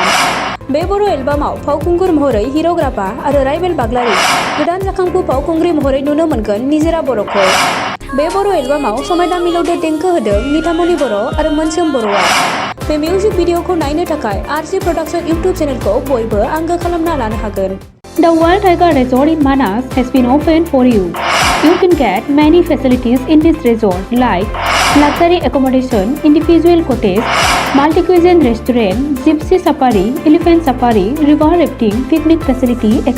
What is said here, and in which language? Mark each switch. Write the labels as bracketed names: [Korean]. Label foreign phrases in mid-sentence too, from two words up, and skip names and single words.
[Bodo] बे बर' एलबामाव फावखुंगुर महरै हिर'ग्राफा आरो राइबेल बाग्लारि, गोदान जाखांफु फावखुंग्रि महरै नुनो मोनगोन निजोरा बर'खौ। बे बर' एलबामाव समायना मिलौदो देंखो होदों निथामनि बर' आरो मोनसोम बर'आ। बे [English] music video [Bodo] नायनो थाखाय आरजी प्रडाक्शन [English] YouTube channel [Bodo] बयबो आंगो खालामना लानो हागोन। [English] The Wild Tiger Resort in Manas has been opened for you. You can get many facilities in this resort like luxury accommodation, individual cottage, multi-cuisine restaurant, gypsy safari, elephant safari, river rafting, picnic facility, etc.